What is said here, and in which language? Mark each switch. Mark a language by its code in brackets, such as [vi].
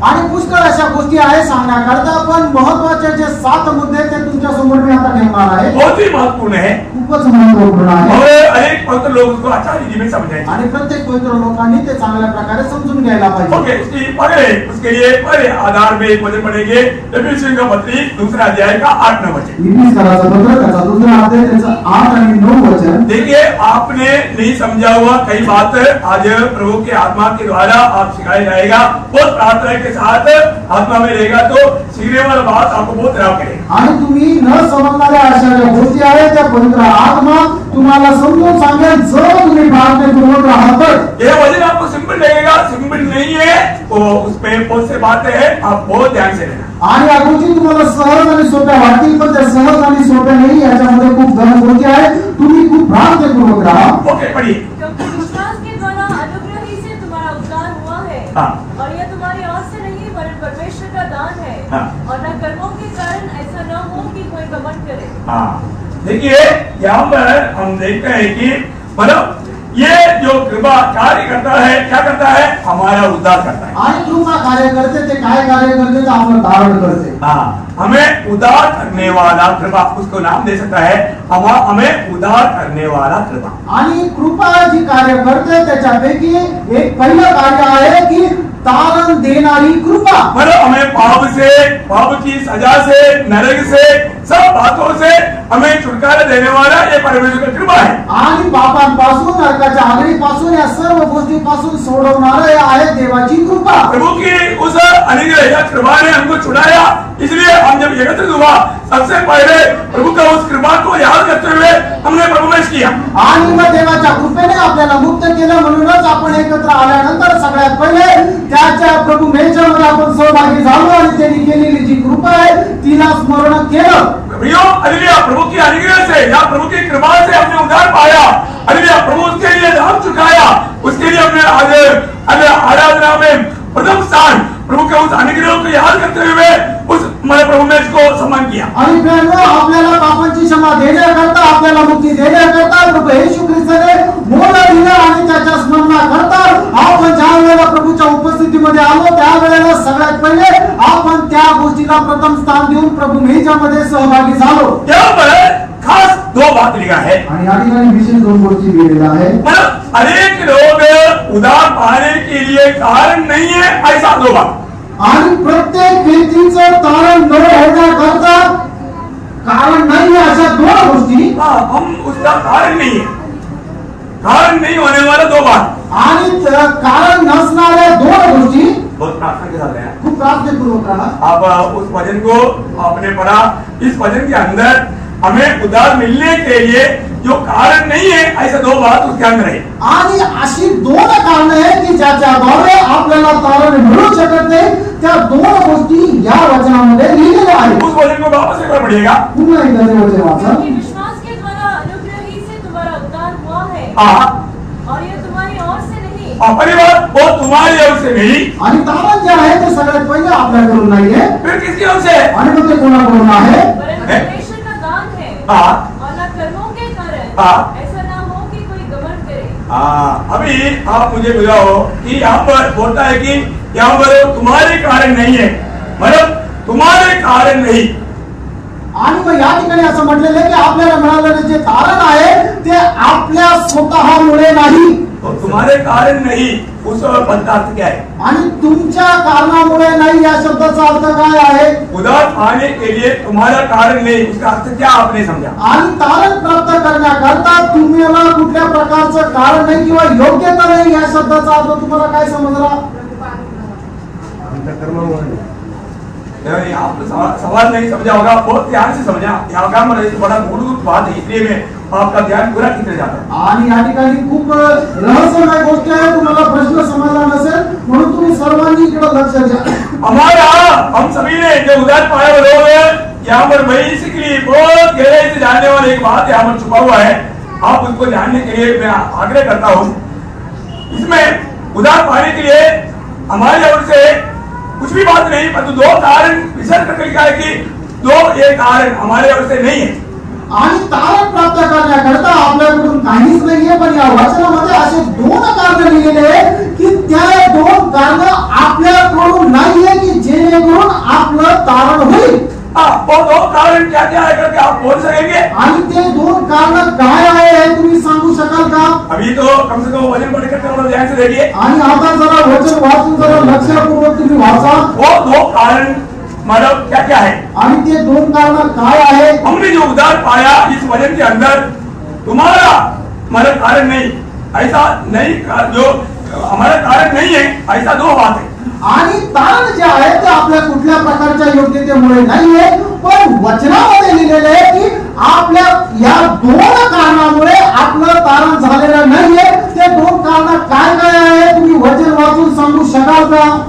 [mr] आणि पुष्कळ अशा गोष्टी आहे सांगण्याकरता, पण महत्वाचे जे 7 मुद्दे ते तुमच्या समोर मी आता ठेवणार आहे. [hi] बहुत ही महत्वपूर्ण है [mr] खूपच महत्वपूर्ण आहे. [hi] और अनेक पवित्र लोग उसको अच्छा रीति में समझे. [mr] आणि प्रत्येक पवित्र लोकांनी ते चांगल्या प्रकारे समजून घ्यायला पाहिजे. [hi] ओके, इसकी पहले उसके लिए पहले आधार में एक वचन पढ़ेंगे. एफिसियों का पत्री 2 अध्याय का 8-9 वचन. [mr] इफिसियों पत्र त्याचा 2 अध्याय त्याचं 8 आणि 9 वचन. [hi] देखिए, आपने नहीं समझा हुआ कई बात आज प्रभु के आत्मा के द्वारा आप सिखाया जाएगा. बहुत प्रार्थना के साथ आत्मा में रहेगा तो सीखने वाला बात आपको बहुत लाभ करेगा. [mr] आणि तुम्ही न समजणाऱ्या अशा ज्या गोष्टी आहेत त्या पवित्र आत्मा तुम्हाला समजून सांगेल जर तुम्ही प्रार्थनापूर्वक राहाल तर. [hi] यह वचन आपको सिंपल लगेगा, सिंपल नहीं है. वो उसमें बहुत से बातें हैं, आप बहुत ध्यान से लेना. [mr] आणि या गोष्टी तुम्हाला सहज आणि सोप्या वाटतील, पण त्या सहज आणि सोप्या नाही. याच्यामध्ये खूप गहन गोष्टी आहेत. तुम्ही खूप प्रार्थनापूर्वक राहा. [hi] ओके, पढ़िए. क्योंकि विश्वास के द्वारा अनुग्रह ही से तुम्हारा उद्धार हुआ है. और यह तुम्हारी ओर से नहीं वरन परमेश्वर का दान है. और न कर्मों के कारण ऐसा न हो कि कोई घमंड करे. देखिए, यहाँ पर हम देखते हैं कि मतलब ये जो कृपा कार्य करता है, क्या करता है, हमारा उद्धार करता है. [mr] आणि कृपा कार्य करते ते काय कार्य करते तर आपलं धारण करते. [hi] हमें उद्धार करने वाला कृपा, उसको नाम दे सकता है हमें उद्धार करने वाला कृपा. [mr] आणि कृपा जी कार्य करते त्याच्यापैकी एक पहिलं कार्य आहे की तारण देणारी कृपा. [hi] मतलब हमें पाप की सजा से, नरक से, सब बातों से हमें छुटकारा देने वाला ये परमेश्वर की कृपा है. [mr] आणि पापांपासून, नरकाच्या आगीपासून, या सर्व गोष्टीपासून सोडवणारे आहे देवाची कृपा. [hi] प्रभु की उस अनुग्रह या कृपा ने हमको छुड़ाया. इसलिए हम जब एकत्रित हुआ, सबसे पहले प्रभु का उस कृपा को याद करते हुए हमने प्रभुमेश किया. [mr] आणि मग देवाच्या कृपेने आपल्याला मुक्त केलं, म्हणूनच आपण एकत्र आल्यानंतर सगळ्यात पहिले त्याच्या प्रभुमेशमध्ये आपण सहभागी झालो आणि त्यांनी केलेली जी कृपा आहे तिला स्मरण केलं. [hi] हालेलुया, प्रभु की अनुग्रह से या प्रभु की कृपा से हमने उद्धार पाया. हालेलुया, प्रभु उसके लिए दाम चुकाया. उसके लिए हमने आज आराधना में प्रथम स्थान प्रभु के उस अनुग्रह को याद करते हुए उस प्रभु में इसको सम्मान किया. [mr] आणि प्रियांनो, आपल्याला पापांची क्षमा देण्याकरता, आपल्याला मुक्ती देण्याकरता प्रभू येशू ख्रिस्ताने मोल दिलं आणि त्याच्या स्मरणाकरता आपण ज्या वेळेला प्रभूच्या उपस्थितीमध्ये आलो त्यावेळेला सगळ्यात पहिले आपण त्या गोष्टीला प्रथम स्थान देऊन प्रभू मेच्यामध्ये सहभागी झालो. [hi] यहाँ पर खास 2 बात लिखा है. [mr] आणि या ठिकाणी विशेष 2 गोष्टी लिहिलेल्या आहेत. [hi] मतलब अनेक लोग उद्धार पाने के लिए कारण नहीं है, ऐसा 2 बात. [mr] आणि प्रत्येक व्यक्तीचं तारण न होण्याकरता कारण नाही अशा 2 गोष्टी. [hi] हम उसका कारण नहीं है, कारण नहीं होने वाला 2 बात. [mr] आणि कारण नसणाऱ्या 2 गोष्टी. [hi] बहुत प्रार्थना के साथ है. [mr] खूप प्रार्थनापूर्वक राहा. [hi] आप उस वचन को आपने पढ़ा. इस वचन के अंदर हमें उद्धार मिलने के लिए जो कारण नहीं है, ऐसा 2 बात उसके अंदर है. [mr] आणि अशी 2 कारण आहे की ज्याच्याद्वारे आपल्याला तारण मिळू शकत नाही. त्या 2 गोष्टी या वचनामध्ये लिहिलेल्या आहेत. [hi] उस वचन को वापस एक बार पढ़िएगा. [mr] पुन्हा एकदा ते वचन वाचा. [hi] कि विश्वास के द्वारा अनुग्रह ही से तुम्हारा उद्धार हुआ है. और यह तुम्हारी ओर से नहीं. परिवार वो तुम्हारी ओर से नहीं. [mr] आणि तारण जे आहे ते सगळ्यात पहिले आपल्याकडून नाहीये. [hi] फिर किसकी ओर से? [mr] आणि मग ते कोणाकडून आहे? [hi] परमेश्वर का दान है. और न कर्मों के कारण ऐसा ना हो कि कोई घमंड करे. अभी आप मुझे बुझाओ कि यहाँ पर बोलता है कि यहाँ पर तुम्हारे कारण नहीं है, मतलब तुम्हारे कारण नहीं। [mr] आणि मग या ठिकाणी असं म्हटलेलं आहे की आपल्याला मिळालेलं जे तारण आहे ते आपल्या स्वतःमुळे नाही, [hi] तो तुम्हारे कारण नहीं, उस पद का अर्थ क्या है? [mr] आणि तुमच्या कारणामुळे नाही या शब्दाचा अर्थ काय आहे? [hi] उधार पाने के लिए तुम्हारा कारण नहीं, उसका अर्थ क्या आपने समझा? [mr] आणि तारण प्राप्त करण्याकरता तुम्हाला कुठल्या प्रकारचं कारण नाही किंवा योग्यता नाही या शब्दाचा अर्थ तुम्हाला काय समजला? [hi] आप सवाल नहीं समझा होगा, बहुत ध्यान से समझा। यहाँ का मतलब बड़ा मूलभूत बात है, इसलिए मैं आपका ध्यान पूरा खींचना चाहता हूँ। [mr] आणि या ठिकाणी खूप रहस्यमय गोष्ट आहे, तुम्हाला प्रश्न समजला नसेल म्हणून तुम्ही सर्वांनी इकडे लक्ष द्या। [hi] हमारा हम सभी ने जो उधार पाए हुए लोग यहाँ पर बेसिकली बहुत गहराई से जानने वाली एक बात यहाँ पर छुपा हुआ है, आप उसको जानने के लिए मैं आग्रह करता हूँ। इसमें उधार पाने के लिए हमारी ओर से कुछ भी बात नहीं, परंतु दो कारण विशेष करके लिखा है कि दो ये कारण हमारे ओर से नहीं है। [mr] आणि तारण प्राप्त करण्याकरता आपल्याकडून काहीच नाहीये, पण या वचनामध्ये असे दोन कारण लिहिलेले आहे की त्या दोन कारण आपल्याकडून नाहीये की जेणेकरून आपलं तारण होईल। [hi] वो दो कारण क्या क्या है करके आप बोल सकेंगे? [mr] आणि ते दोन कारण काय आहे हे तुम्ही सांगू शकाल का? [hi] अभी तो कम से कम वचन पढ़ करके थोड़ा ध्यान से देखिए। [mr] आणि आता जरा वचन वाचून जरा लक्षपूर्वक तुम्ही वाचा। [hi] वो दो कारण मतलब क्या क्या है? [mr] आणि ते दोन कारण काय आहे? [hi] हमने जो उधार पाया इस वचन के अंदर तुम्हारा मतलब कारण नहीं, ऐसा नहीं जो हमारा कारण नहीं है, ऐसा दो बात है। [mr] आणि तारण जे आहे ते आपल्या कुठल्या प्रकारच्या योग्यतेमुळे नाहीये, पण वचनामध्ये लिहिलेले आहे की आपल्या या दोन कारणामुळे आपलं तारण झालेलं नाहीये। ते दोन कारण काय काय आहे तुम्ही वचन वाचून सांगू शकाल का?